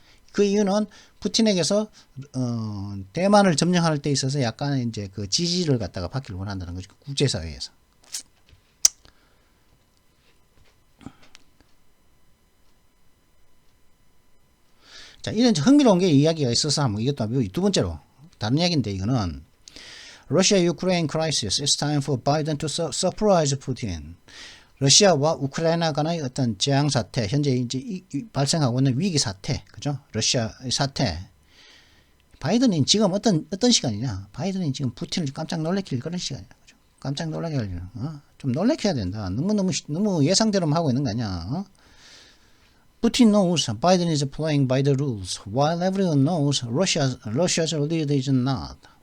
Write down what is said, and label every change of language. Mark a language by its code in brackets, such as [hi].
[ko] 그 이유는 푸틴에게서 대만을 점령할 때 있어서 약간 이제 그 지지를 갖다가 받기를 원한다는 거죠. 국제사회에서. 자, 이런 흥미로운 게 이야기가 있어서 한번 이것도 두 번째로 다른 이야기인데, 이거는 [en] Russia-Ukraine crisis. It's time for Biden to surprise Putin. [ko] 러시아와 우크라이나 간의 어떤 재앙 사태, 현재 이제 발생하고 있는 위기 사태, 그죠? 러시아의 사태. 바이든이 지금 어떤 시간이냐? 바이든이 지금 푸틴을 깜짝 놀래킬 그런 시간이야, 그죠? 깜짝 놀라게 하려고. 좀 놀래켜야 된다. 너무 예상대로만 하고 있는 거 아니야? [en] Putin knows Biden is playing by the rules, while everyone knows Russia's lead is not.